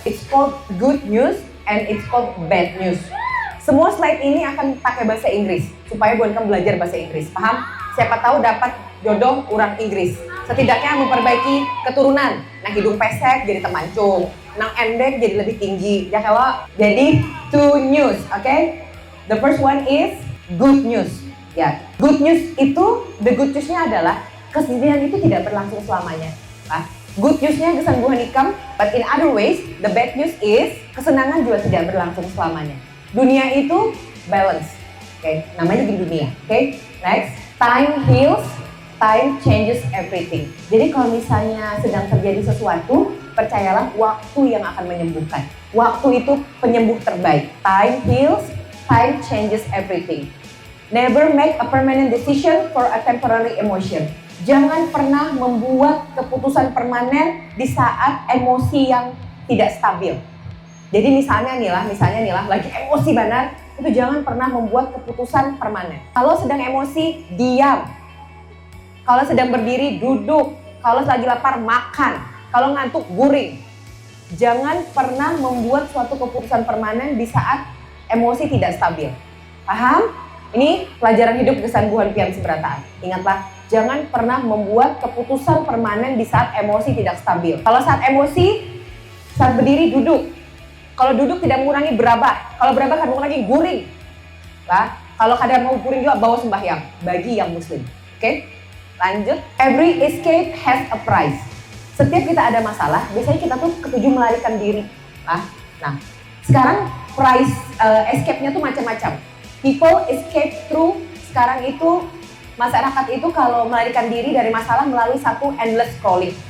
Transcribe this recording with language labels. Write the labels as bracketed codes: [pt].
[en] It's called good news and it's called bad news. [id] Semua slide ini akan pakai bahasa Inggris supaya buat kamu belajar bahasa Inggris. Paham? Siapa tahu dapat jodoh orang Inggris. Setidaknya memperbaiki keturunan. Nah, hidung pesek jadi temancung. Nang endek jadi lebih tinggi. Ya kalau jadi 2 news, oke? [en] The first one is good news. [id] Ya, good news itu, the good news-nya adalah kesedihan itu tidak berlangsung selamanya. Nah, good news-nya kesembuhan ikam, [en] but in other ways, the bad news is [id] kesenangan juga tidak berlangsung selamanya. Dunia itu balance. Oke, namanya di dunia. Oke, next. [en] Time heals time changes everything. [id] Jadi kalau misalnya sedang terjadi sesuatu, percayalah waktu yang akan menyembuhkan. Waktu itu penyembuh terbaik. [en] Time heals, time changes everything. Never make a permanent decision for a temporary emotion. [id] Jangan pernah membuat keputusan permanen di saat emosi yang tidak stabil. Jadi misalnya nih lah, lagi emosi benar, itu jangan pernah membuat keputusan permanen. Kalau sedang emosi, diam. Kalau sedang berdiri, duduk. Kalau lagi lapar, makan. Kalau ngantuk, guring. Jangan pernah membuat suatu keputusan permanen di saat emosi tidak stabil. Paham? Ini pelajaran hidup kesembuhan pian seberataan. Ingatlah, jangan pernah membuat keputusan permanen di saat emosi tidak stabil. Kalau saat emosi, saat berdiri duduk. Kalau duduk tidak mengurangi berabah. Kalau berabah kan mengurangi guring. Lah, kalau kadang mau guring juga bawa sembahyang bagi yang muslim. Oke? Lanjut. [en] Every escape has a price. [id] Setiap kita ada masalah, biasanya kita tuh ketujuh melarikan diri. Nah, sekarang price escape-nya tuh macam-macam. [en] People escape through, [id] sekarang itu masyarakat itu kalau melarikan diri dari masalah melalui satu [en] endless scrolling.